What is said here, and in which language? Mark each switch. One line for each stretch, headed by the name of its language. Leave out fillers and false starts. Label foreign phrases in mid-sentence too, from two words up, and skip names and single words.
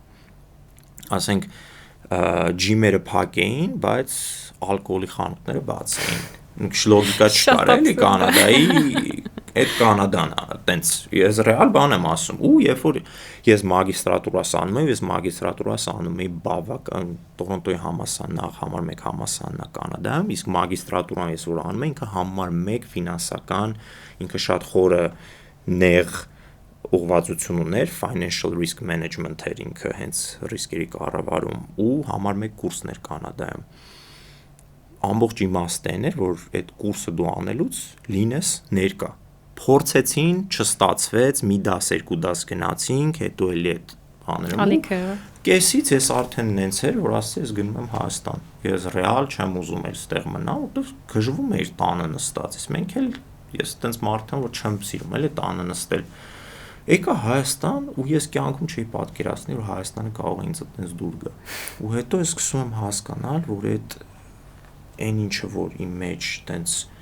Armenian: Ասենք ջիմերը փակ էին, բայց ալկոհոլի խանութները բաց էին։ Լոգիկա չկար էլի Կանադայի, այդ Կանադան է, տենց ես ռեալ բան եմ ասում։ Ու երբ որ ես մագիստրատուրաս անում եմ, ես մագիստրատուրաս անում էի բավական Տորոնտոյի համալսարան, նախ համար 1 համալսարանն է Կանադայում, իսկ մագիստրատուրան ես որ անում եմ, ինքը համար 1 ֆինանսական, ինքը շատ խորը նեղ ուղղվածություն ուներ,
English: financial risk management
Armenian: էր ինքը, հենց ռիսկերի կառավարում ու համար 1 կուրսներ Կանադայում։ Ամբողջ իմաստն էր, որ այդ կուրսը դու անելուց լինես ներկա։ Փորձեցին, չստացվեց, մի դաս, 2 դաս գնացինք, հետո էլի այդ բաները։ Կեսից ես արդեն նենց էր, որ ասեցի ես գնում եմ Հայաստան։ Ես ռեալ չեմ ուզում էլ ստեղ մնալ, որտեղ գժվում էի տանը նստած։ Մենք էլ ես տենց մարդ եմ, որ չեմ սիրում էլի տանը նստել։ Եկա Հայաստան ու ես կյանքում չէի պատկերացնի, որ Հայաստանը կարող է ինձ այդպես դուր գա։ Ու հետո ես սկսում եմ հասկանալ, որ այդ այն ինչը որ իմ մեջ տենց